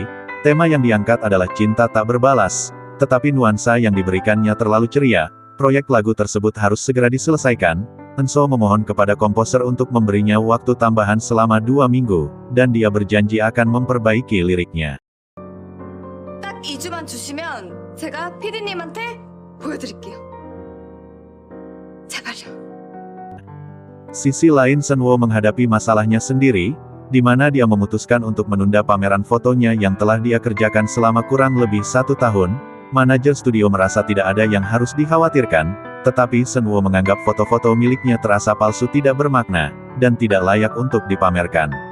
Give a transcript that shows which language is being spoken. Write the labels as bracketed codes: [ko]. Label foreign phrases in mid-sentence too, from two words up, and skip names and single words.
[id] Tema yang diangkat adalah cinta tak berbalas, tetapi nuansa yang diberikannya terlalu ceria. Proyek lagu tersebut harus segera diselesaikan. Enso memohon kepada komposer untuk memberinya waktu tambahan selama 2 minggu, dan dia berjanji akan memperbaiki liriknya. [ko] 딱 2주만 주시면 제가 PD님한테 보여드릴게요. 제발요. [id] Sisi lain Senwo menghadapi masalahnya sendiri, di mana dia memutuskan untuk menunda pameran fotonya yang telah dia kerjakan selama kurang lebih 1 tahun. Manajer studio merasa tidak ada yang harus dikhawatirkan, tetapi Senwo menganggap foto-foto miliknya terasa palsu, tidak bermakna, dan tidak layak untuk dipamerkan.